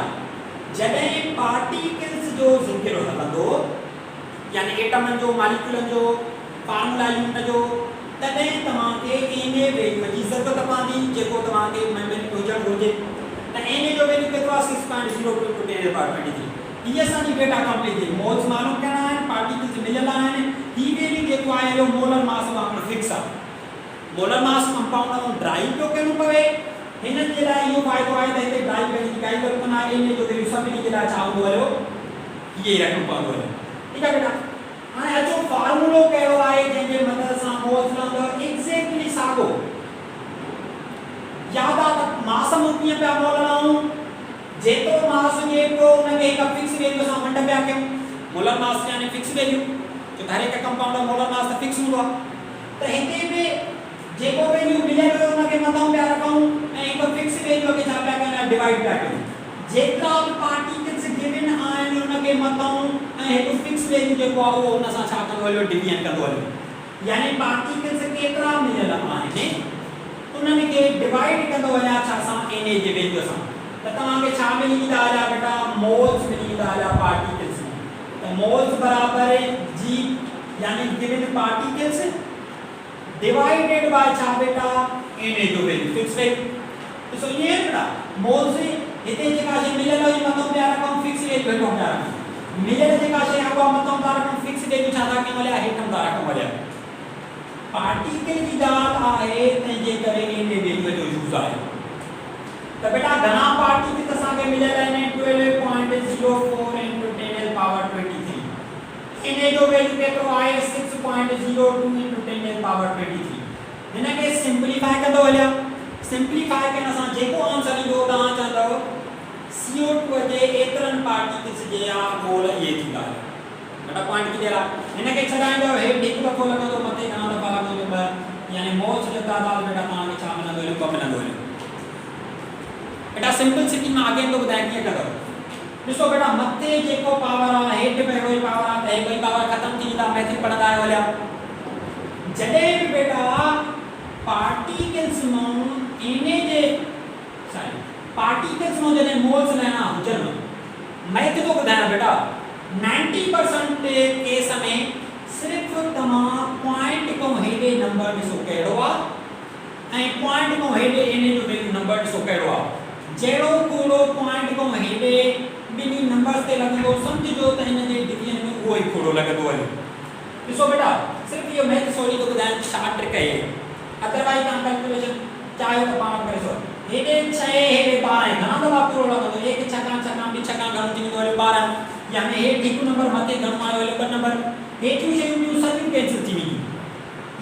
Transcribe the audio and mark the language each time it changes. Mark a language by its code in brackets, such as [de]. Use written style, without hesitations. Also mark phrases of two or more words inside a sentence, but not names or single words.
[sd] जॾहिं पार्टिकल्स जो ज़िक्र हलंदो यानी एटमनि जो मॉलिक्यूलनि जो [en] formula unit [sd] जो तॾहिं तव्हांखे Na वैल्यू जी ज़रूरत पवंदी जेको तव्हांखे मेमोरी हुजणु घुरिजे। त Na जो वैल्यू केतिरो आहे 6.02 [en] into 10 power 23। [sd] ये असांजी [en] data complete [sd] थी मोल्स मालूम करणा आहिनि पार्टिकल्स मिलियल आहिनि। ही वैल्यू जेको आहे हलो [en] molar mass [sd] वांगुरु फिक्स आहे। [en] molar mass compound [sd] में ड्राइव पियो करणो पवे हिन जे लाइ इहो फ़ाइदो आहे त हिते ड्राइव करण जी काई ज़रूरत न आहे। Na जो वैल्यू सभिनी जे लाइ छा हूंदो हलियो इहे ई रखणो पवंदो हलियो ठीकु आहे बेटा। हाणे अचो फार्मूलो कहिड़ो आहे जंहिंजे मदद सां मोल्स रहंदो एक्ज़ैक्टली साॻियो। यादि आहे त मास में कीअं पिया मोल रहूं जेतिरो मास हुजे पियो उनखे हिकु [en] fix value [sd] सां वंड पिया कयूं। [en] molar mass [sd] यानी [en] fix value [sd] जो हर हिकु कंपाउंड जो [en] molar mass [sd] त फिक्स हूंदो आहे। त हिते बि जेको वैल्यू मिलियल हुयो उनखे मथां पिया रखूं ऐं हिकु [en] fix value [sd] खे छा पिया कयूं डिवाइड पिया कयूं। जेतिरा बि [en] particles given [sd] आहिनि उनखे मथां ऐं हिकु [en] fix value [sd] जेको आहे उहो उन सां छा कंदो हलियो डिवीजन कंदो हलियो। यानी पार्टिकल्स केतिरा मिलियल आहिनि उन्हनि खे डिवाइड कंदो वञा छा सां Na जे वैल्यू सां। त तव्हांखे छा मिली ईंदा हलिया बेटा मोल्स मिली ईंदा हलिया पार्टिकल्स। त मोल्स बराबर G यानी [en] given particles divided by [sd] छा बेटा Na जो वैल्यू [en] fix value. [sd] तो सो ये बेटा मोल्स हिते जेका शइ मिलियल हुई मथां पिया रखूं [en] fix value [sd] हेठों पिया रखूं। मिलियल जेका शइ आहे उहा मथां था रखूं [en] fix value [sd] छा था कयूं हलिया हेठों था रखूं हलिया। पार्टिकल की ॻाल्हि आहे तंहिंजे करे इन वैल्यू जो यूज़ आहे। तो बेटा घना पार्टिकल असांखे मिलियल आहिनि 12.04 [en] into 10 power 23। [sd] इन जो वैल्यू केतिरो आहे 6.02 [en] into 10 power 23। [sd] हिनखे सिंप्लीफाई कंदो हलिया, सिंप्लीफाई करण सां जेको आंसर ईंदो तव्हां चवंदव CO2 जे एतिरनि पार्टिकल्स जे मोल इहे थींदा आहिनि। बेटा [en] point clear [sd] आहे। हिनखे छॾाईंदव हेठि हिकु दफ़ो लॻंदो, मथे घणा दफ़ा लॻंदो, ॿ, यानी मोल्स जो तादाद बेटा तव्हांखे छा मिलंदो हलियो, ॿ मिलंदो हलियो। बेटा सिंपलिसिटी में आगे तो बताया कीअं कंदव। ॾिसो बेटा मथे जेको पावर आहे हेठि पहिरियों ई पावर आहे, त ॿई पावर ख़तम थी वेंदा, मैथ्स पढ़ंदा आहियो हलिया। जॾहिं बि बेटा पार्टिकल्स मां इन जे पार्टिकल्स मां जॾहिं मोल्स लेना हुजनि, मैथ तो ॿुधायां बेटा 90% केस में सिर्फ़ तव्हां पॉइंट खां हेॾे नंबर ॾिसो कहिड़ो आहे ऐं पॉइंट खां हेॾे इन जो वैल्यू नंबर ॾिसो कहिड़ो आहे। जहिड़ो कूड़ो पॉइंट खां हेॾे ॿिन्ही नंबर्स ते लॻंदो, सम्झिजो त हिन जे डिवीजन में उहो ई कूड़ो लॻंदो हलियो। ॾिसो बेटा सिर्फ़ इहो [en] math sorry [sd] तो ॿुधायां छा ट्रिक आहे। अदरवाइज तव्हां कैलकुलेशन चाहियो त पाण करे सघो। हेॾे 6 हेॾे 12 घणा दफ़ा कूड़ो लॻंदो, 1 छक्का छक्का 2 छक्का घणो थी वेंदो हलियो 12, यानी हेठि हिकु नंबर मथे घणो आयो हलियो 2 नंबर, हेठियूं शयूं ॿियूं सभु कैंसिल थी वेंदियूं।